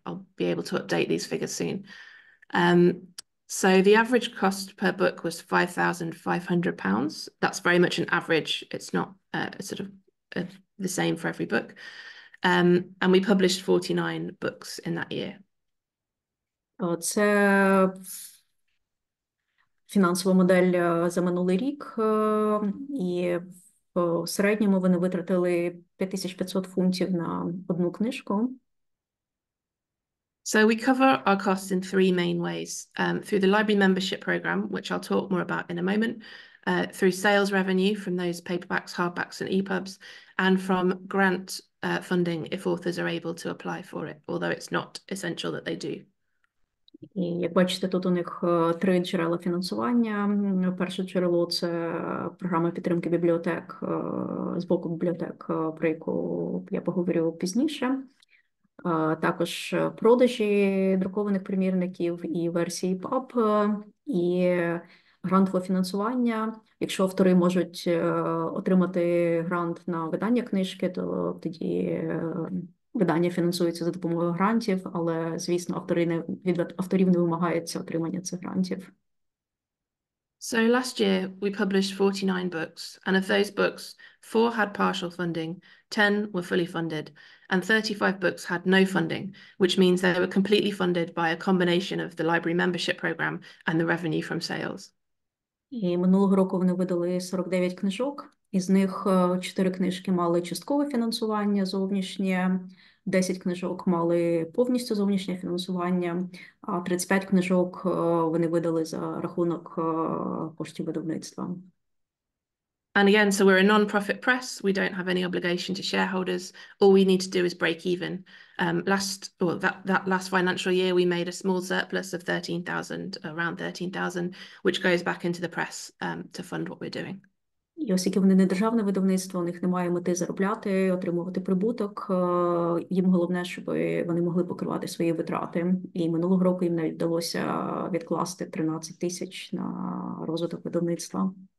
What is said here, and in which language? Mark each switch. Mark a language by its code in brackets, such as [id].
[en] I'll be able to update these figures soon. So the average cost per book was £5,500. That's very much an average. It's not sort of the same for every book. And we published 49 books in that year. [uk] Це фінансова модель за минулий рік, і в середньому вони витратили 5500 фунтів на одну книжку. [en] So we cover our costs in three main ways, through the library membership program, which I'll talk more about in a moment, through sales revenue from those paperbacks, hardbacks and EPUBs, and from grant funding if authors are able to apply for it, although it's not essential that they do. [uk] І як бачите, тут у них три джерела фінансування. Перше джерело – це програма підтримки бібліотек з боку бібліотек, про яку я поговорю пізніше. Також продажі друкованих примірників і версії EPUB, і грантове фінансування. Якщо автори можуть отримати грант на видання книжки, то тоді видання фінансується за допомогою грантів, але, звісно, від авторів не вимагається отримання цих грантів. [en] So last year we published 49 books, and of those books, 4 had partial funding, 10 were fully funded, and 35 books had no funding, which means they were completely funded by a combination of the library membership program and the revenue from sales. [uk] І минулого року вони видали 49 книжок, із них 4 книжки мали часткове фінансування зовнішнє, 10 книжок мали повністю зовнішнє фінансування, а 35 книжок вони видали за рахунок коштів видавництва. [en] And again, so we're a non-profit press. We don't have any obligation to shareholders. All we need to do is break even. That last financial year, we made a small surplus of 13,000, around 13,000, which goes back into the press to fund what we're doing. [uk] І оскільки вони не державне видавництво, у них немає мети заробляти, отримувати прибуток. Їм головне, щоб вони могли покривати свої витрати. І минулого року їм навіть вдалося відкласти 13 тисяч на розвиток видавництва.